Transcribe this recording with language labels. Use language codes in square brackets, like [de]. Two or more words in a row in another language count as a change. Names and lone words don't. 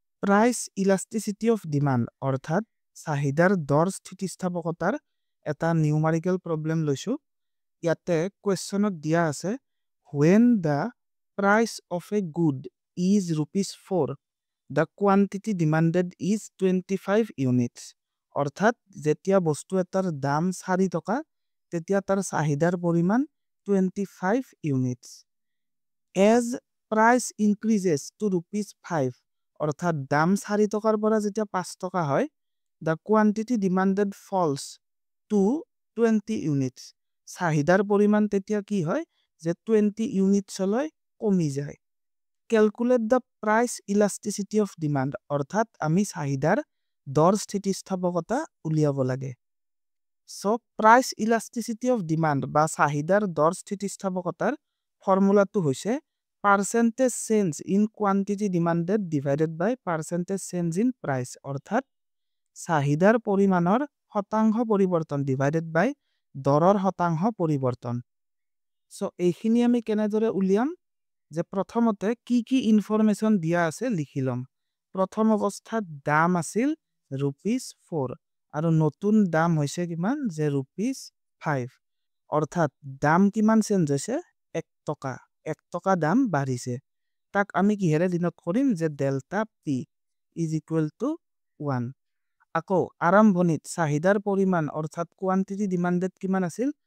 [en] price elasticity of demand [as] অৰ্থাৎ চাহিদাৰ দৰ স্থিতিস্থাপকতাৰ এটা [en] numerical problem [as] লৈছোঁ। ইয়াতে কুৱেশ্যনত দিয়া আছে [en] when the price of a good is ₹4 the quantity demanded is 25 units [as] অৰ্থাৎ যেতিয়া বস্তু এটাৰ দাম 4 টকা তেতিয়া তাৰ চাহিদাৰ পৰিমাণ [en] 25 units as price increases to ₹5 [as] অৰ্থাৎ দাম 4 টকাৰ পৰা যেতিয়া 5 টকা হয় [en] the quantity demanded falls to 20 units [as] চাহিদাৰ পৰিমাণ তেতিয়া কি হয় যে 20 ইউনিটছলৈ কমি যায়। [en] Calculate the price elasticity of demand [as] অৰ্থাৎ আমি চাহিদাৰ দৰ স্থিতিস্থাপকতা উলিয়াব লাগে। [en] So price elasticity of demand [as] বা চাহিদাৰ দৰ স্থিতিস্থাপকতাৰ ফৰ্মুলাটো হৈছে [en] percentage change in quantity demanded divided by percentage change in price [as] অৰ্থাৎ চাহিদাৰ পৰিমাণৰ শতাংশ পৰিৱৰ্তন [en] divided by [as] দৰৰ শতাংশ পৰিৱৰ্তন। So এইখিনি আমি কেনেদৰে উলিয়াম যে প্ৰথমতে কি ইনফৰমেশ্যন দিয়া আছে লিখি ল'ম। প্ৰথম অৱস্থাত দাম আছিল ₹4 আৰু নতুন দাম হৈছে কিমান যে ₹5 অৰ্থাৎ দাম কিমান চেঞ্জ হৈছে 1 টকা 1 টকা দাম বাঢ়িছে তাক আমি কিহেৰে ডিনোট কৰিম যে [en] delta p is equal to 1 [as] আকৌ আৰম্ভণিত চাহিদাৰ পৰিমাণ অৰ্থাৎ [en] quantity demanded [as] কিমান আছিল